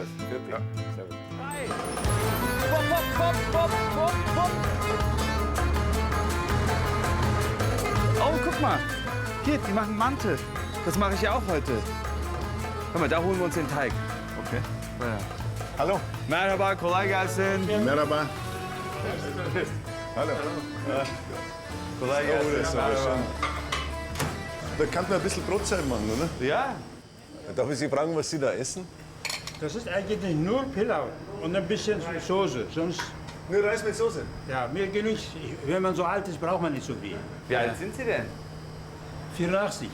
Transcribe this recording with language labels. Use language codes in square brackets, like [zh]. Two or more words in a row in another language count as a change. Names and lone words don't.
[de] Ja. Servus. Oh, guck mal. Hier, die machen Mante. Das mache ich ja auch heute. Guck mal, da holen wir uns den Teig. Okay. Ja. Hallo. [tr] Merhaba, kolay gelsin. Merhaba. Hallo. Kolay gelsin. [de] Da kann man ein bisschen Brotzeit machen, oder? Ja? Darf ich Sie fragen, was Sie da essen? Das ist eigentlich nur Pilau und ein bisschen Soße. Sonst, Nur Reis mit Soße. ja, mir genügt. Wenn man so alt ist, braucht man nicht so viel. Wie alt sind Sie denn? 84.